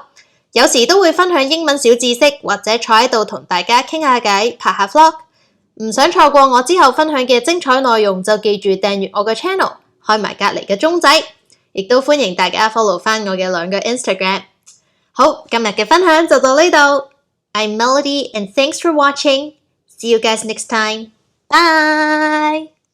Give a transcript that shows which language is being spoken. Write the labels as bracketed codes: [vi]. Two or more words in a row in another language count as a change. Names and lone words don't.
[yue] 有時都會分享英文小知識，或者坐喺度同大家傾下偈、拍下 vlog。唔想錯過我之後分享嘅精彩內容，就記住訂閱我嘅 channel， 開埋隔離嘅鐘仔，亦都歡迎大家 follow 翻我嘅2個 Instagram。好，今日嘅分享就到呢度。 [en] I'm Melody and thanks for watching. See you guys next time. Bye!